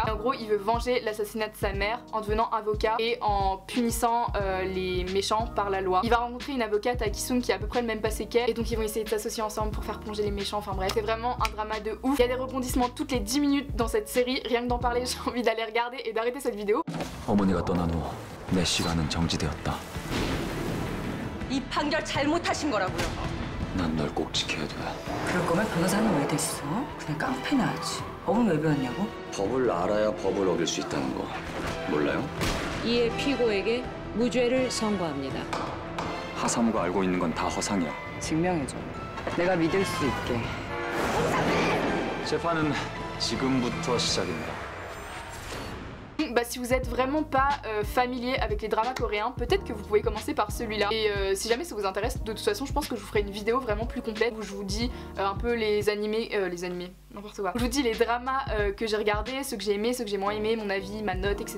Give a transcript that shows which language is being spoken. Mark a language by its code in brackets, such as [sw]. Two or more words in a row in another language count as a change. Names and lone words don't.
[fr] Et en gros il veut venger l'assassinat de sa mère en devenant avocat et en punissant les méchants par la loi. Il va rencontrer une avocate à Kisung qui a à peu près le même passé qu'elle et donc ils vont essayer de s'associer ensemble pour faire plonger les méchants, enfin bref. C'est vraiment un drama de ouf. Il y a des rebondissements toutes les 10 minutes dans cette série, rien que d'en parler j'ai envie d'aller regarder et d'arrêter cette vidéo. [ko] 어머니가 떠난 후 내 시간은 정지되었다. 이 판결 잘못하신 거라고요. 난 널 꼭 지켜야 돼. 그럴 거면 변호사는 왜 됐어? 그냥 깡패나 하지. 법은 왜 배웠냐고? 법을 알아야 법을 어길 수 있다는 거 몰라요? 이에 피고에게 무죄를 선고합니다. 하사무가 알고 있는 건 다 허상이야. 증명해줘. 내가 믿을 수 있게. 재판은 지금부터 시작입니다. [fr] Si vous êtes vraiment pas familier avec les dramas coréens, peut-être que vous pouvez commencer par celui-là. Et si jamais ça vous intéresse, de toute façon je pense que je vous ferai une vidéo vraiment plus complète où je vous dis un peu les animés, n'importe quoi. Je vous dis les dramas que j'ai regardés, ceux que j'ai aimés, ceux que j'ai moins aimés, mon avis, ma note, etc.